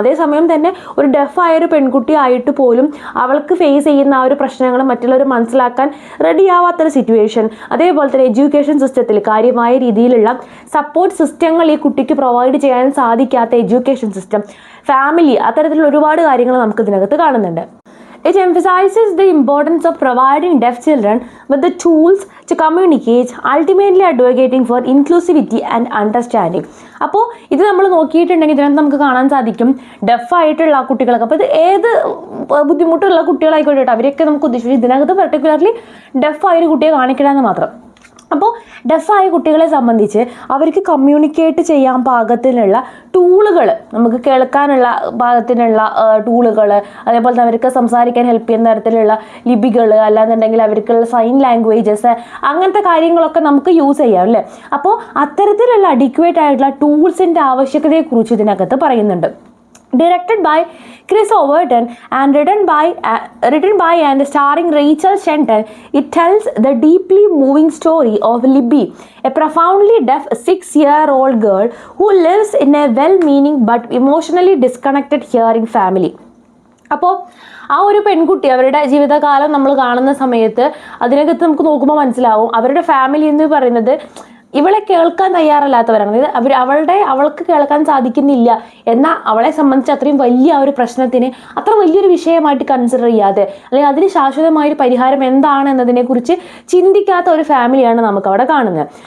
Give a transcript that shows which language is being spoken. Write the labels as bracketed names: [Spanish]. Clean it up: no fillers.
[Malayalam] അതേസമയം തന്നെ ഒരു ഡെഫായൊരു പെൺകുട്ടി ആയിട്ട് പോലും അവൾക്ക് ഫേസ് ചെയ്യുന്ന ആ ഒരു പ്രശ്നങ്ങൾ മറ്റുള്ളവർ മനസ്സിലാക്കാൻ റെഡിയാവാത്തൊരു സിറ്റുവേഷൻ, അതേപോലെ തന്നെ എഡ്യൂക്കേഷൻ സിസ്റ്റത്തിൽ കാര്യമായ രീതിയിലുള്ള സപ്പോർട്ട് സിസ്റ്റങ്ങൾ ഈ കുട്ടിക്ക് പ്രൊവൈഡ് ചെയ്യാൻ സാധിക്കാത്ത എഡ്യൂക്കേഷൻ സിസ്റ്റം, ഫാമിലി, അത്തരത്തിലുള്ള ഒരുപാട് കാര്യങ്ങൾ നമുക്ക് ഇതിനകത്ത് കാണുന്നുണ്ട്. [English] It emphasizes the importance of providing deaf children with the tools to communicate, ultimately advocating for inclusivity and understanding. [Malayalam] അപ്പോൾ ഇത് നമ്മൾ നോക്കിയിട്ടുണ്ടെങ്കിൽ ഇതിനകത്ത് നമുക്ക് കാണാൻ സാധിക്കും ഡെഫായിട്ടുള്ള ആ കുട്ടികളൊക്കെ. അപ്പോൾ ഇത് ഏത് ബുദ്ധിമുട്ടുള്ള കുട്ടികളായിക്കോട്ടെ അവരെയൊക്കെ നമുക്ക് ഉദ്ദേശിച്ചു, ഇതിനകത്ത് പെർട്ടിക്കുലർലി ഡെഫായൊരു കുട്ടിയെ കാണിക്കണമെന്ന് മാത്രം. അപ്പോൾ ഡെഫായ കുട്ടികളെ സംബന്ധിച്ച് അവർക്ക് കമ്മ്യൂണിക്കേറ്റ് ചെയ്യാൻ പാകത്തിനുള്ള ടൂളുകൾ, നമുക്ക് കേൾക്കാനുള്ള പാകത്തിനുള്ള ടൂളുകൾ, അതേപോലെ തന്നെ അവർക്ക് സംസാരിക്കാൻ ഹെൽപ്പ് ചെയ്യുന്ന തരത്തിലുള്ള ലിപികൾ, അല്ലാന്നുണ്ടെങ്കിൽ അവർക്കുള്ള സൈൻ ലാംഗ്വേജസ്, അങ്ങനത്തെ കാര്യങ്ങളൊക്കെ നമുക്ക് യൂസ് ചെയ്യാം അല്ലേ. അപ്പോൾ അത്തരത്തിലുള്ള അഡിക്വേറ്റ് ആയിട്ടുള്ള ടൂൾസിൻ്റെ ആവശ്യകതയെക്കുറിച്ച് ഇതിനകത്ത് പറയുന്നുണ്ട്. [English] Directed by Chris Overton and written by and starring Rachel Shenton, it tells the deeply moving story of Libby, a profoundly deaf 6-year-old girl who lives in a well-meaning but emotionally disconnected hearing family. [Malayalam] അപ്പോൾ ആ ഒരു പെൺകുട്ടി അവരുടെ ജീവിതകാലം നമ്മൾ കാണുന്ന സമയത്ത് അതിനകത്ത് നമുക്ക് നോക്കുമ്പോൾ മനസ്സിലാവും അവരുടെ ഫാമിലി എന്ന് പറയുന്നത് ഇവളെ കേൾക്കാൻ തയ്യാറല്ലാത്തവരാണ്. അവൾക്ക് കേൾക്കാൻ സാധിക്കുന്നില്ല എന്ന അവളെ സംബന്ധിച്ച് അത്രയും വലിയ ഒരു പ്രശ്നത്തിന് അത്ര വലിയൊരു വിഷയമായിട്ട് കൺസിഡർ ചെയ്യാതെ, അല്ലെങ്കിൽ അതിന് ശാശ്വതമായൊരു പരിഹാരം എന്താണ് എന്നതിനെ കുറിച്ച് ചിന്തിക്കാത്ത ഒരു ഫാമിലിയാണ് നമുക്ക് അവിടെ കാണുന്നത്.